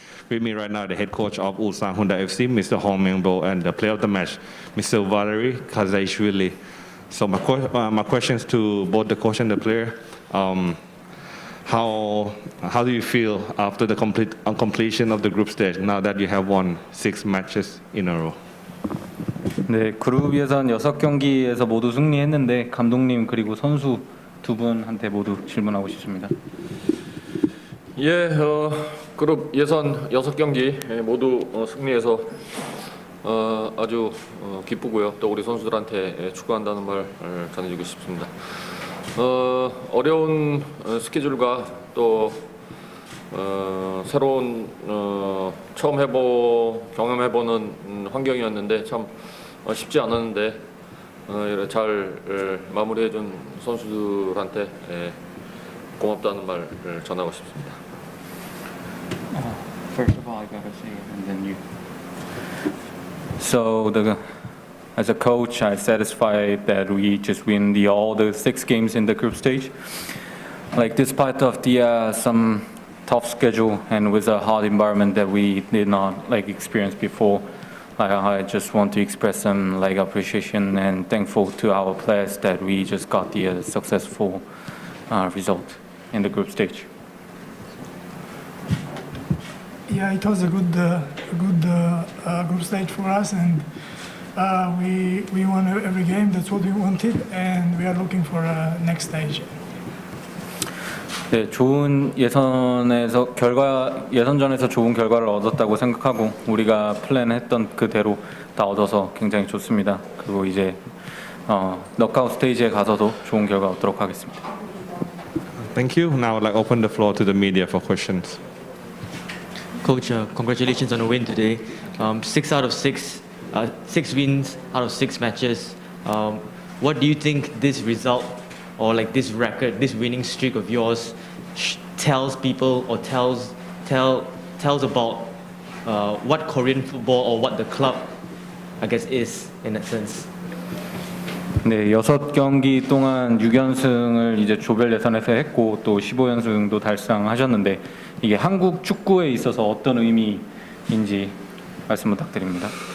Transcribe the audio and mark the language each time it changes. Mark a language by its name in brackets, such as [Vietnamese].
[English] With me right now, the head coach of Ulsan Hyundai FC, Mr. Hong Meng-bo, and the player of the match, Mr. Valery Kazaishvili. So my questions to both the coach and the player. How do you feel after the completion of the group stage now that you have won 6 matches in a row? [Korean] 네, 그룹 예선 6경기에서 모두 승리했는데 감독님 그리고 선수 두 분한테 모두 질문하고 싶습니다. 예, 그룹 예선 6경기 모두 승리해서 아주 기쁘고요. 또 우리 선수들한테 축하한다는 말 전해주고 싶습니다. 어려운 스케줄과 또 새로운 처음 경험해보는 환경이었는데 참 쉽지 않았는데 잘 마무리해준 선수들한테 고맙다는 말 전하고 싶습니다. [English] First of all, I gotta say it, and then you. So as a coach, I'm satisfied that we just win all the 6 games in the group stage. Like despite of the some tough schedule and with a hard environment that we did not experience before, I just want to express some appreciation and thankful to our players that we just got the successful result in the group stage. Yeah, it was a good group stage for us, and we won every game. That's what we wanted, and we are looking for a next stage. [Korean] 네, 좋은 예선전에서 좋은 결과를 얻었다고 생각하고 우리가 플랜했던 그대로 다 얻어서 굉장히 좋습니다. 그리고 이제 넉아웃 스테이지에 가서도 좋은 결과 얻도록 하겠습니다. [English] Thank you. Now I'd like to open the floor to the media for questions. Coach, congratulations on the win today. 6 out of 6, 6 wins out of 6 matches. What do you think this result or this record, this winning streak of yours tells people or tells about what Korean football or what the club, I guess, is in that sense? [Korean] 네, 6경기 동안 6연승을 이제 조별 예선에서 했고 또 15연승도 달성하셨는데 이게 한국 축구에 있어서 어떤 의미인지 말씀 부탁드립니다.